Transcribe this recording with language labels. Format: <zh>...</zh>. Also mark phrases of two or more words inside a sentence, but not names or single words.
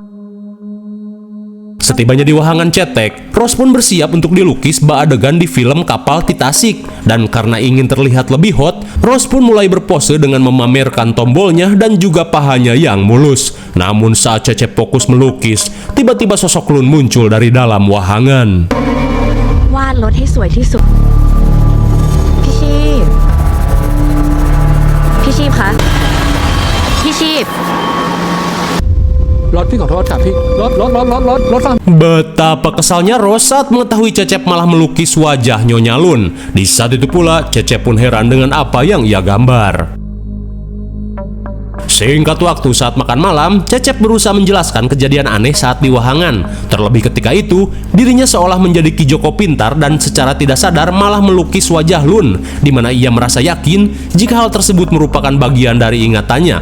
<id>Setibanya di wahangan cetek, Rose pun bersiap untuk dilukis bak adegan di film kapal Titanic. Dan karena ingin terlihat lebih hot, Rose pun mulai berpose dengan memamerkan tombolnya dan juga pahanya yang mulus. Namun saat Cecep fokus melukis, tiba-tiba sosok Lun muncul dari dalam wahangan.</id> <th>วาดรถให้สวยที่สุด พี่ชีพ พี่ชีพคะ พี่ชีพ รถพี่ขอโทษค่ะพี่รถฟัง</th> <id>Betapa kesalnya Rose saat mengetahui Cecep malah melukis wajah Nyonya Lun. Di saat itu pula, Cecep pun heran dengan apa yang ia gambar. Singkat waktu saat makan malam, Cecep berusaha menjelaskan kejadian aneh saat di wahangan. Terlebih ketika itu, dirinya seolah menjadi Ki Joko pintar dan secara tidak sadar malah melukis wajah Lun, di mana ia merasa yakin jika hal tersebut merupakan bagian dari ingatannya.</id>